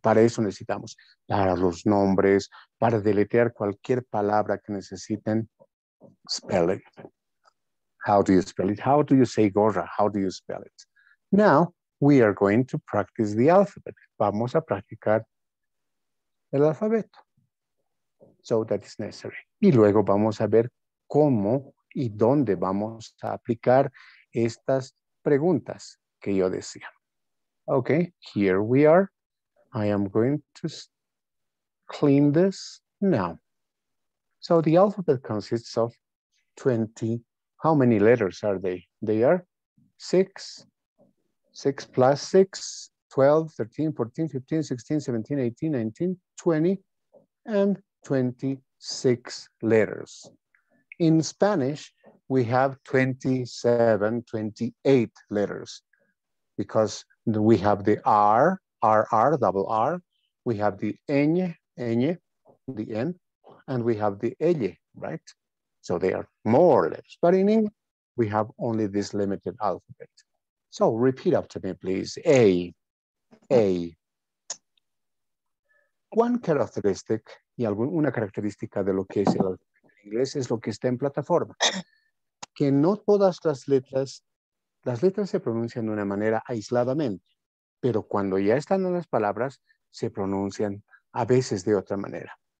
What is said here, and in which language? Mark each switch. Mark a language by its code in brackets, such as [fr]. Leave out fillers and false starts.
[es] Para eso necesitamos, para los nombres, para deletrear cualquier palabra que necesiten, [en] spell it. How do you spell it? How do you say gorra? How do you spell it? Now, we are going to practice the alphabet. [es] Vamos a practicar el alfabeto. [en] So that is necessary. [es] Y luego vamos a ver cómo y dónde vamos a aplicar estas preguntas que yo decía. [en] Okay, here we are. I am going to clean this now. So the alphabet consists of 20. How many letters are they? They are 6. 6 plus 6, 12, 13, 14, 15, 16, 17, 18, 19, 20, and 26 letters. In Spanish, we have 27, 28 letters because we have the R, double R, we have the ñ, the N, and we have the L, right? So they are more letters, but in English, we have only this limited alphabet. So repeat after me, please. A. One characteristic, [es] y una característica de lo que es el alfabeto en inglés es lo que está en plataforma. Que no todas las letras se pronuncian de una manera aisladamente, pero cuando ya están en las palabras, se pronuncian a veces de otra manera.